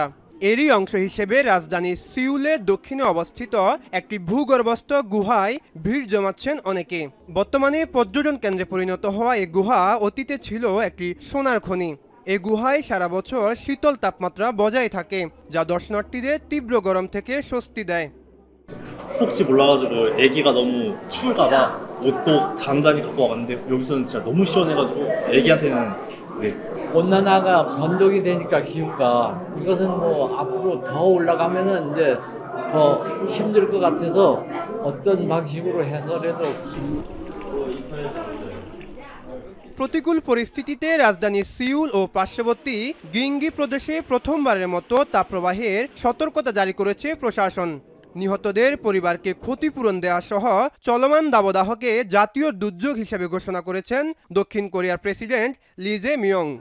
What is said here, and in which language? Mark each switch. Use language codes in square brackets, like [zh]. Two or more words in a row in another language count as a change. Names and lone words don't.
[bn] এরই অংশ হিসেবে রাজধানী সিউলের দক্ষিণে অবস্থিত একটি ভূগর্ভস্থ গুহায় ভিড় জমাচ্ছেন অনেকে। বর্তমানে পর্যটন কেন্দ্রে পরিণত হওয়া এই গুহা অতীতে ছিল একটি সোনার খনি। এই গুহায় সারা বছর শীতল তাপমাত্রা বজায় থাকে, যা দর্শনার্থীদের তীব্র গরম থেকে স্বস্তি দেয়। [ko] 혹시 몰라가지고 애기가 너무 추울까봐 옷도 단단히 갖고 왔는데 여기서는 진짜 너무 시원해가지고 애기한테는 네. 온난화가 변동이 되니까 기후가 이것은 뭐 앞으로 더 올라가면은 이제 더 힘들 것 같아서 어떤 방식으로 해서라도 [bn] প্রতিকূল পরিস্থিতিতে রাজধানী সিউল ও পার্শ্ববর্তী গিংগি প্রদেশে প্রথমবারের মতো তাপপ্রবাহের সতর্কতা জারি করেছে প্রশাসন। নিহতদের পরিবারকে ক্ষতিপূরণ দেওয়া সহ চলমান দাবদাহকে জাতীয় দুর্যোগ হিসেবে ঘোষণা করেছেন দক্ষিণ কোরিয়ার প্রেসিডেন্ট লি জে মিয়ং।